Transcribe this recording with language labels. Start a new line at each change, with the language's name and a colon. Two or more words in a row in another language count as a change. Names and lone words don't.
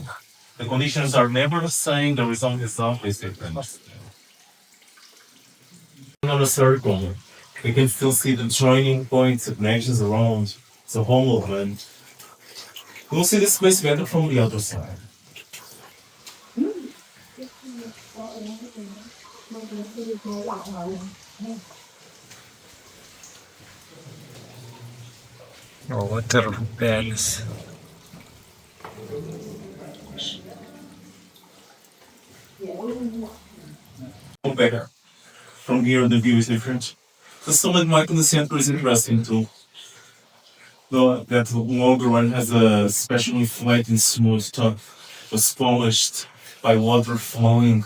English: The conditions are never the same. The result is always different. On a circle, we can still see the joining points of nations around the whole movement. We'll see this place better from the other side.
Lithuanian: O, vat ir upelis.
English: Better. From here, the view is different. The stalagmite in the center is interesting too. Though that longer one has a specially flat and smooth top, was polished by water flowing.